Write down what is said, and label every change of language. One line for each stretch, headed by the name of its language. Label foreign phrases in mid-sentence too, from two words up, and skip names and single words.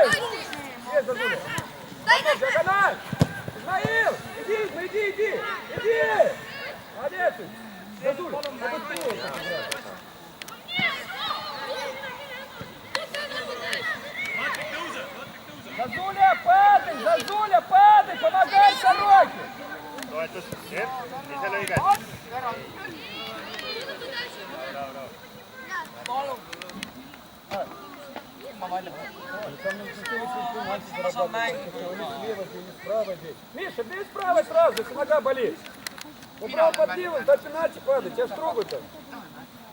Russian: Есть, Зазуля. Диагональ. Измаил, иди. Молодец. Зазуля, Зазуля, падай, помогай Сороке.
Estonian: Toetus, Jepp, ise lõige.
Russian: Миша, бей справа сразу, если нога болит. Убрал под левым, до пенальти падай, тебя ж трогают.